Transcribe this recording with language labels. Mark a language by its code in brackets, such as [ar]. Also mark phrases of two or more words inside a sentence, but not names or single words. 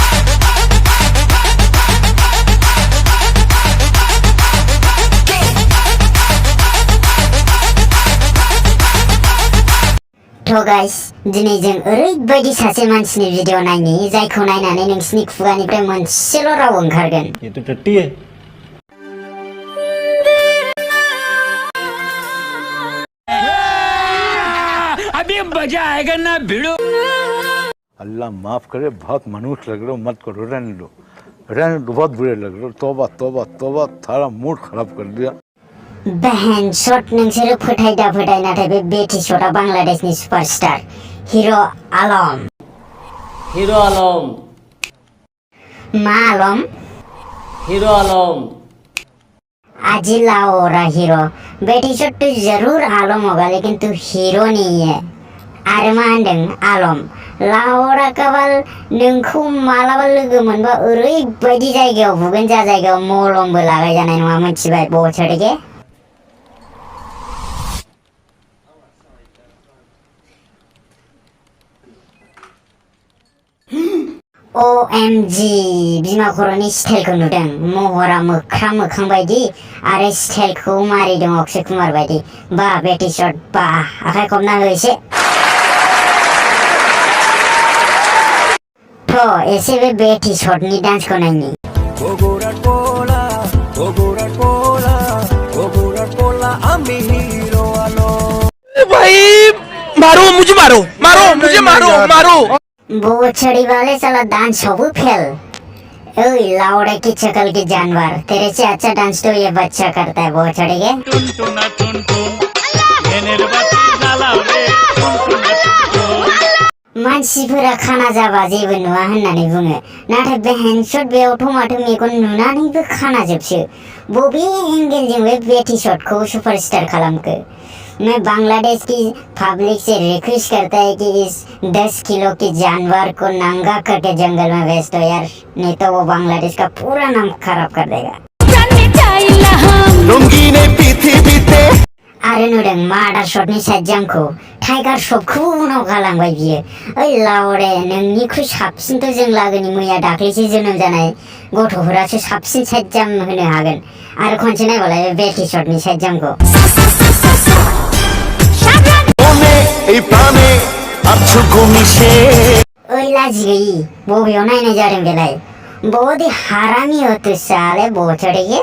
[brx] तो गाइस दिनै जों ओरैबायदि सासे मानसिनि भिडिअ नायनि जायखौ नायनानै नोंसिनि खुगानिफ्राय मोनसेल' राव ओंखारगोन [hi] ये तो टट्टी है अभी मजा आएगा ना भिड़ो अल्लाह माफ करे बहुत मनुष्य लग रहे हो मत करो रहने दो बहुत बुरे लग रहे हो तौबा तौबा तौबा थारा मूड खराब कर दिया [brx] बहन शॉट नोंसोरो फोथायदा फोथाय नाथाय बे बेटी शॉटआ बांलादेशनि सुपारस्टार हिरो आलम हीरो आलम मा आलम हीरो आलम आजी लाओरा हीरो [hi] बेटी शॉट तो जरूर आलम होगा लेकिन तू हीरो नहीं है [brx] आरो मा होनदों आलम लाओरा काबाल नोंखौ मालाबा लोगो मोनबा ओरैबायदि जायगायाव बुगोन जा जायगायाव मलमबो लागाय जानाय नङा मोनथिबाय बछड़गे OMG बिमा खर'नि स्टाइलखौ नुदों महरा मोख्रा मोखां बायदि आरो स्टाइलखौ मारै दं अक्षय कुमार बायदि बा बेटी शॉट बा आखाइ खबना हो एसे तो एसे बे बेटी शॉटनि डान्सखौ नायनि [hi] भाई मारो मुझे मारो मारो मुझे मारो मारो बोछड़ी वाले साला डांस सब फेल ओए लाउडे की शक्ल के जानवर तेरे से अच्छा डांस तो ये बच्चा करता है बोछड़ी के [brx] मानसिफोरा खाना जाबा जेबो नुवा होननानै बुङो नाथाय बहन शट बेयावथ' माथो मेगन नुनानैबो खाना जोबसो बबे एंगेलजों बे बेटी शॉटखौ सुपरस्टार खालामखो [hi] मैं बांग्लादेश की पब्लिक से रिक्वेस्ट करता है कि इस 10 किलो के जानवर को नंगा करके जंगल में भेज दो यार नहीं तो वो बांग्लादेश का पूरा नाम खराब कर देगा [brx] आरो नुदों मार्डार शटनि साइजामखौ टाइगार शटखौ उनाव गालांबाय बियो ओइ लावरे नोंनिख्रुइ साबसिनथ' जों लागोनि मैया दाख्लैसो जोनोम जानाय गथ'फोरासो साबसिन साइजाम होनो हागोन आरो खनसे नायबालाय बे बेटी शटनि साइजामखौ ओइ लाजि गई बबेयाव नायनाय जादों बेलाय [hi] बहुत ही हरामी हो तू साले बोछड़े के